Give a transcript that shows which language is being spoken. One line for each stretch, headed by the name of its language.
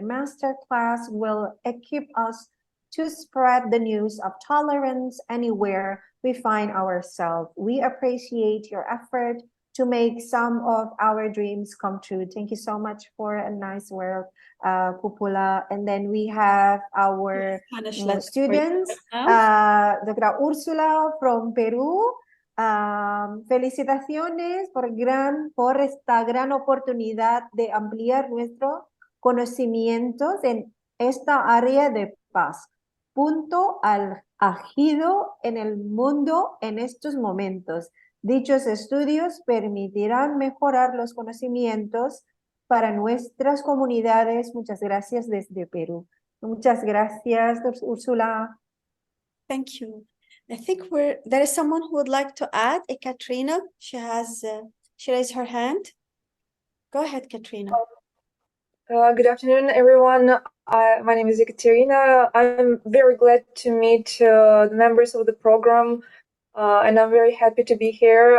English: The master class will equip us to spread the news of tolerance anywhere we find ourselves. We appreciate your effort to make some of our dreams come true. Thank you so much for a nice word, Pupula. And then we have our students, Dr. Úrsula from Peru.
Spanish: Felicitaciones por esta gran oportunidad de ampliar nuestros conocimientos en esta área de paz. Punto álgido en el mundo en estos momentos. Dichos estudios permitirán mejorar los conocimientos para nuestras comunidades. Muchas gracias desde Perú. Muchas gracias, Úrsula.
English: Thank you. I think there is someone who would like to add. Katrina, she raised her hand. Go ahead, Katrina. Good afternoon, everyone. My name is Ekaterina. I'm very glad to meet the members of the program, and I'm very happy to be here.